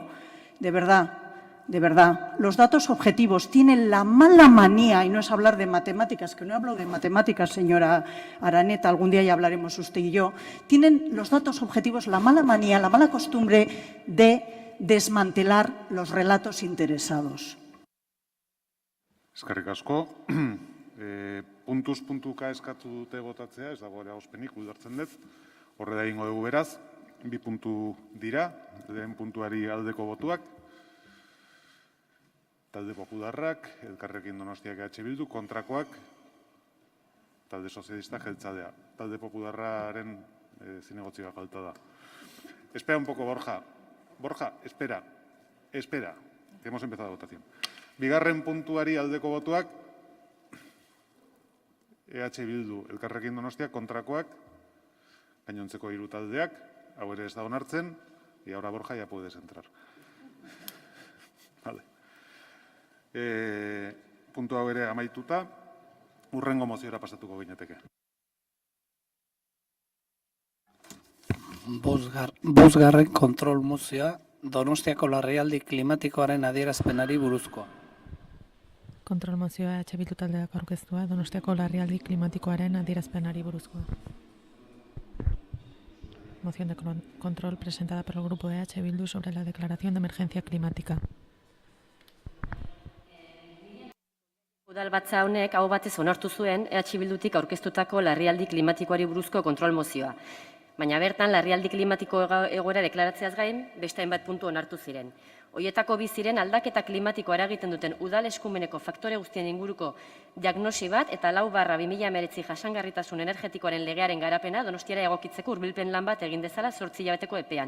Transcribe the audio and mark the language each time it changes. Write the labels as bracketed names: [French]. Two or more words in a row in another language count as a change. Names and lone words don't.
[Spanish] De verdad, los datos objetivos tienen la mala manía, y no es hablar de matemáticas, que no hablo de matemáticas, señora Araneta, algún día ya hablaremos usted y yo, tienen los datos objetivos la mala manía, la mala costumbre de desmantelar los relatos interesados. [Basque] Eskerrik asko. Puntuz puntuka eskatu dute votatzea, ez dago eragozpenik, ulertzen dut. Horre da egingo dugu beraz, 2 puntu dira, lehen puntuari aldeko botuak. Talde Popularrak, Elkarrekin Donostiak EH Bildu, kontrakoak, Talde Sozialista Jeltzalea. Talde Popularraren zinegotziak falta da. [Spanish] Espera un poco, Borja. Borja, espera, que hemos empezado la votación. [Basque] Bigarren puntuari aldeko botuak, EH Bildu, Elkarrekin Donostia, kontrakoak, gainontzeko 3 taldeak, hau ere ez da onartzen, [Spanish] y ahora Borja ya puedes entrar. Vale. [Basque] Puntu hau ere amaituta, hurrengo moziora pasatuko ginateke. Bosgarren kontrol mozioa Donostiako larrialdi klimatikoaren adierazpenari buruzkoa. Kontrol mozioa EH Bildu taldeak aurkeztua Donostiako larrialdi klimatikoaren adierazpenari buruzkoa. [Spanish] Moción de control presentada por el grupo EH Bildu sobre la declaración de emergencia climática. [Basque] Udalbatza honek hau batez onartu zuen Bildutik aurkeztutako larrialdi klimatikoari buruzko kontrol mozioa. Baina bertan, larrialdi klimatiko egoera deklaratzeaz gain, beste hainbat puntu onartu ziren. Hoietako bi ziren aldaketa klimatikoa eragiten duten udal eskumeneko faktore guztien inguruko diagnosi bat eta 4/2019 jasangarritasun energetikoaren legearen garapena Donostiara egokitzeko hurbilpen lan bat egin dezala 8 hilabeteko epean.